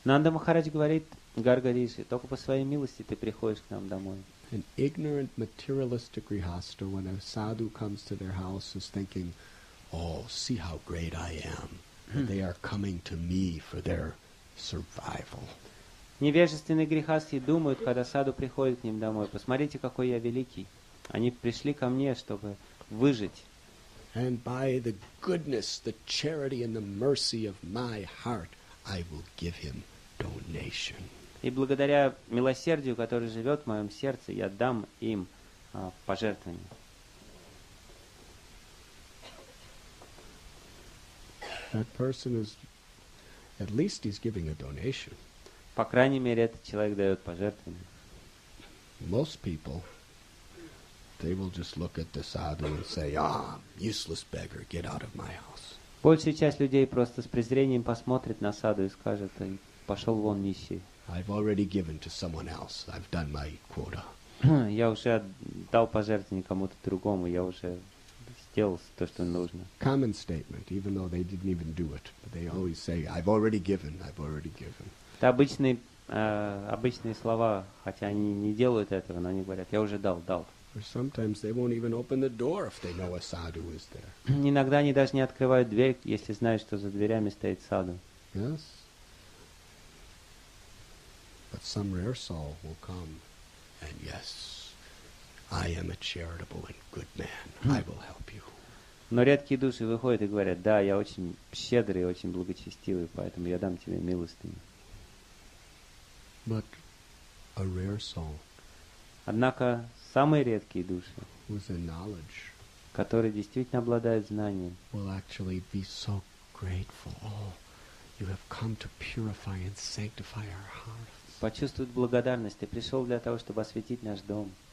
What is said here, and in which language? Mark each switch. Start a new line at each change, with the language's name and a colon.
Russian: Нанда Махарадж говорит Гарга Риши, только по своей милости ты приходишь к нам домой.
English: An ignorant materialistic grihasta, when a sadhu comes to their house, is thinking, oh, see how great I am. They are coming to me for their survival.
Russian: Невежественные грехасти думают, когда саду приходит к ним домой, посмотрите, какой я великий. Они пришли ко мне, чтобы выжить.
English: And by the goodness, the charity, and the mercy of my heart, I will give him donation.
Russian: И благодаря милосердию, которое живет в моем сердце, я дам им пожертвование.
English: That person is, at least he's giving a donation.
Russian: По крайней мере, этот человек дает пожертвование.
English: Most people, they will just look at the sadhu and say, useless beggar, get out of my house.
Russian: Большая часть людей просто с презрением посмотрит на саду и скажет, пошел вон нищий.
English: I've already given to someone else. I've done my quota.
Russian: Я уже дал пожертвование кому-то другому, я уже сделал то, что нужно.
English: Common statement, even though they didn't even do it. But they always say, I've already given, I've already given.
Russian: Это обычные слова, хотя они не делают этого, но они говорят, я уже дал.
English: Or sometimes they won't even open the door if they know a sadhu is there.
Russian: Иногда они даже не открывают дверь, если знают, что за дверями стоит саду.
English: Yes? But some rare soul will come and yes, I am a charitable and good man. I will help you.
Russian: Но редкие души выходят и говорят, да, я очень щедрый, очень благочестивый, поэтому я дам тебе милостыню.
English: But a rare soul,
Russian: Однако самые редкие души,
English: who's in knowledge,
Russian: которые действительно обладают знанием,
English: will actually be so grateful. Oh, you have come to purify and sanctify our hearts.
Russian: почувствуют благодарность. Ты пришел для того, чтобы осветить наш дом.